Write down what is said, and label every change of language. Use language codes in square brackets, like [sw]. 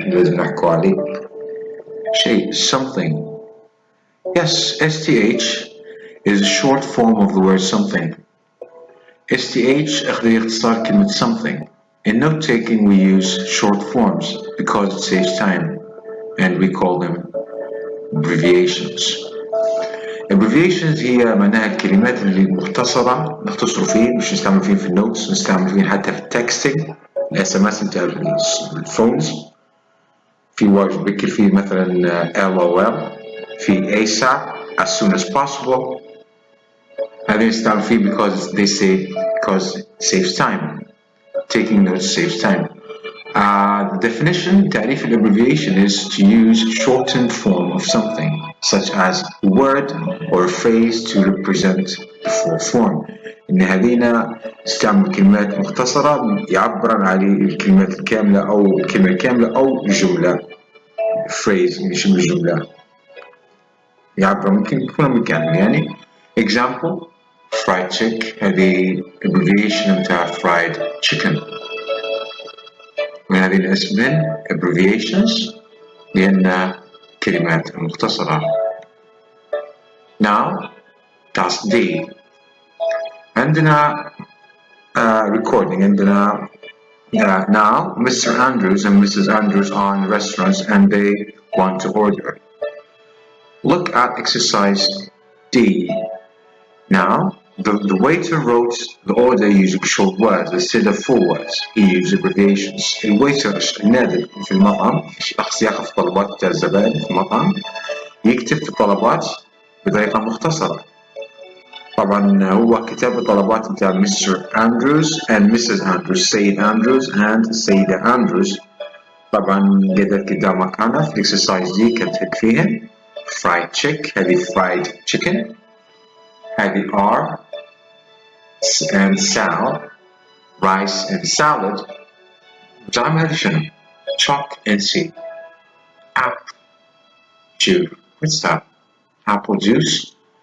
[ar] نحن لازم نحكوا عليه شيء something. [en] Yes, STH is a short form of the word something. [ar] STH أخذ اختصار كلمة something. [en] In note taking we use short forms because it saves time and we call them abbreviations. [ar] abbreviations هي معناها الكلمات اللي مختصرة نختصر فيه مش نستعمل فيه في النوتس، نستعمل فيه حتى في التكستنج الSMS نتاع الفونز. في واجد بكر فيه مثلا LOL، في ASAP [en] as soon as possible. [ar] هذه نستعمل فيه [en] because it saves time. Taking notes saves time. The definition, تعريف abbreviation, is to use shortened form of something, such as a word or a phrase to represent the full form. [ar] إن هذينا نستعمل كلمات مختصرة يعبر عن الكلمات الكاملة أو الكلمة الكاملة أو الجملة. phrase مش بالجملة. يعبر ممكن يكون مكان يعني. [en] Example: fried chick. [ar] هذه abbreviation متاع fried chicken. وهذه الاسم من abbreviations لأنها كلمات مختصرة. [en] Now task D. [ar] عندنا [en] recording. عندنا now Mr. Andrews and Mrs. Andrews are in restaurants and they want to order. Look at exercise D. Now the waiter wrote the order using short words instead of full words. He used abbreviations. [ar] الويتر النادل في المطعم، شخص ياخذ طلبات الزبائن في المطعم، يكتب في الطلبات بطريقة مختصرة. طبعا هو كتب الطلبات بتاع Mr. [en] Andrews and Mrs. [ar] Andrews، سيد أندروز and السيدة أندروز. طبعا قدر قدامك أنا في exercise دي كتبت فيها fried chick. [en] هذه fried chicken. هذه are and sal, rice and salad. [ar] جعل هذه شنو؟ [en] chalk and see. Apple juice. What's that? Apple juice.